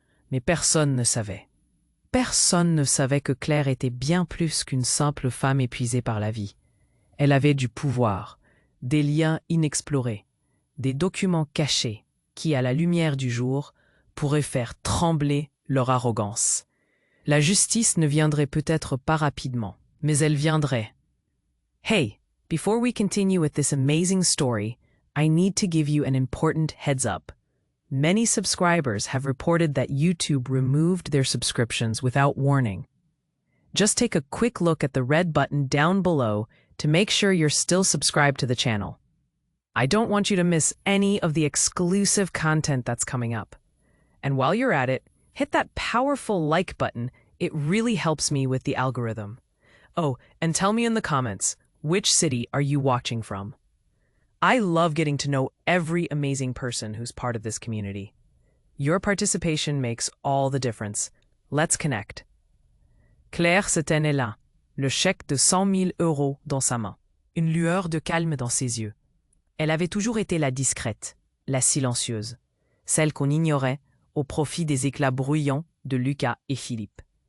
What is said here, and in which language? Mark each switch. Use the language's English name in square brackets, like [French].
[French] Mais personne ne savait. Personne ne savait que Claire était bien plus qu'une simple femme épuisée par la vie. Elle avait du pouvoir, des liens inexplorés, des documents cachés qui, à la lumière du jour, pourraient faire trembler leur arrogance. La justice ne viendrait peut-être pas rapidement, mais elle viendrait. [English] Hey, before we continue with this amazing story, I need to give you an important heads up. Many subscribers have reported that YouTube removed their subscriptions without warning. Just take a quick look at the red button down below to make sure you're still subscribed to the channel. I don't want you to miss any of the exclusive content that's coming up. And while you're at it, hit that powerful like button. It really helps me with the algorithm. Oh, and tell me in the comments, which city are you watching from? I love getting to know every amazing person who's part of this community. Your participation makes all the difference. Let's connect. [French] Claire se tenait là, le chèque de 100 000 € dans sa main, une lueur de calme dans ses yeux. Elle avait toujours été la discrète, la silencieuse, celle qu'on ignorait au profit des éclats bruyants de Lucas et Philippe.